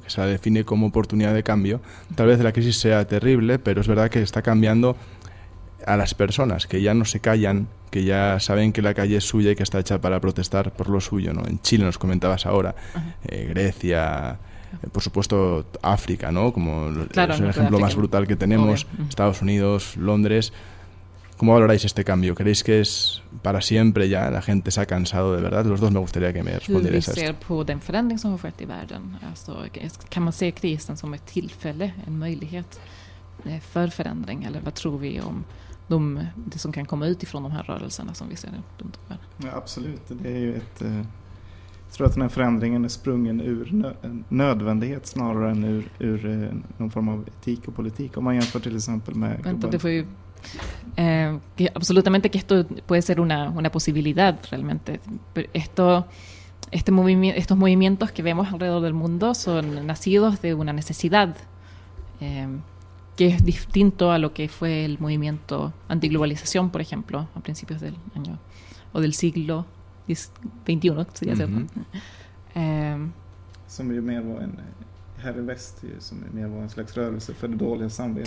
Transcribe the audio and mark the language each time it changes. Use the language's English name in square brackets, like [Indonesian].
[Spanish] Que se la define como oportunidad de cambio. Tal vez la crisis sea terrible, pero es verdad que está cambiando a las personas, que ya no se callan, que ya saben que la calle es suya y que está hecha para protestar por lo suyo, ¿no? En Chile nos comentabas ahora, Grecia, por supuesto África, ¿no? Como claro, es el ejemplo más brutal que tenemos, Estados Unidos, Londres. ¿Cómo valoráis este cambio? ¿Creéis que es para siempre ya? ¿La gente se ha cansado de verdad? Los dos me gustaría que me respondierais a esto. [Swedish] Ser på den förändring som har skett i världen. Alltså, kan man se krisen som ett tillfälle, en möjlighet för förändring? Eller vad tror vi om det som kan komma utifrån de här rörelserna som vi ser runt om? Ja, absolut. Det är ju jag tror att den här förändringen är sprungen ur nödvändighet snarare än ur någon form av etik och politik. Om man jämför till exempel med... Vänta, det får ju... [Spanish] que absolutamente que esto puede ser una posibilidad realmente. Pero estos movimientos que vemos alrededor del mundo son nacidos de una necesidad que es distinto a lo que fue el movimiento antiglobalización, por ejemplo, a principios del año o del siglo 21, sería cierto. [Swedish] Som ju mer var en här i väst, ju, som ju mer var en slags rörelse för det dåliga samvetet.